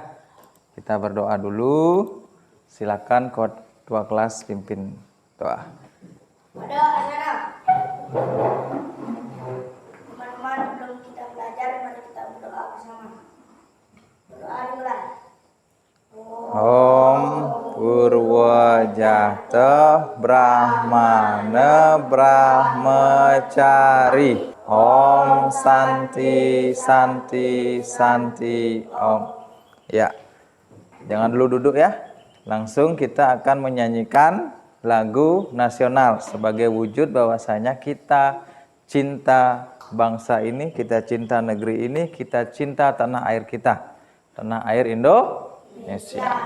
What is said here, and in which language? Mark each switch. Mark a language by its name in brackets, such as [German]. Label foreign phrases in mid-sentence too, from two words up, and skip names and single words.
[Indonesian] Kita berdoa dulu. Silakan ketua kelas pimpin doa. Ada acara. Teman-teman, sebelum kita belajar, mari kita berdoa bersama. Berdoa dimulai. [Sanskrit] Om Purwajata Brahmana Brahmacari. Om Santi Santi Santi Om. [Indonesian] Ya, jangan dulu duduk ya. Langsung kita akan menyanyikan lagu nasional sebagai wujud bahwasanya kita cinta bangsa ini, kita cinta negeri ini, kita cinta tanah air kita, tanah air Indonesia.